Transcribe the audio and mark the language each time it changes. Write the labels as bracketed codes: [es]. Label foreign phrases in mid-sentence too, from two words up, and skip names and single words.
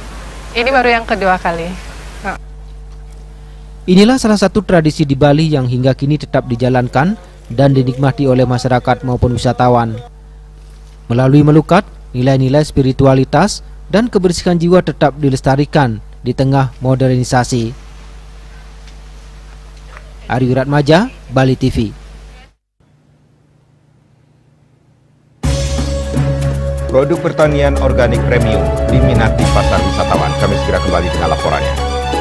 [id] Ini baru yang kedua kali. Inilah salah satu tradisi di Bali yang hingga kini tetap dijalankan dan dinikmati oleh masyarakat maupun wisatawan. Melalui melukat, nilai-nilai spiritualitas dan kebersihan jiwa tetap dilestarikan di tengah modernisasi. Ari Wiratmaja, Bali TV. Produk pertanian organik premium diminati pasar wisatawan. Kami segera kembali dengan laporannya.